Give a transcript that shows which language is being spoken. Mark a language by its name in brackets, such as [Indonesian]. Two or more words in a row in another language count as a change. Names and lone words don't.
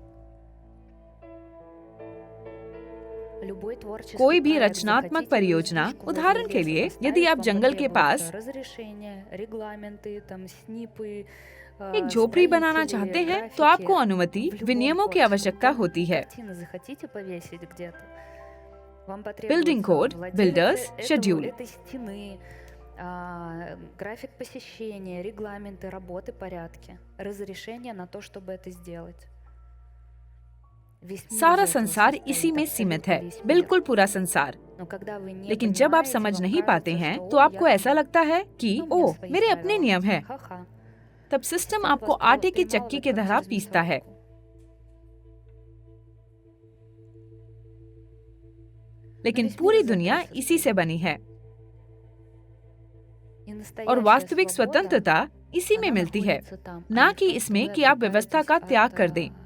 [Hindi] कोई भी रचनात्मक परियोजना, उदाहरण के लिए यदि आप जंगल के पास एक झोपड़ी बनाना चाहते हैं, तो आपको अनुमति, विनियमों की आवश्यकता होती है। [English] building code, builders, schedule. [Russian] график посещения, регламенты работы, порядки, разрешение на то, чтобы это сделать. [Hindi] सारा संसार इसी में सीमित है, बिल्कुल पूरा संसार। लेकिन जब आप समझ नहीं पाते हैं, तो आपको ऐसा लगता है कि ओह, मेरे अपने नियम हैं। तब सिस्टम आपको आटे की चक्की की तरह पीसता है। लेकिन पूरी दुनिया इसी से बनी है और वास्तविक स्वतंत्रता इसी में मिलती है, ना कि इसमें कि आप व्यवस्था का त्याग कर दें।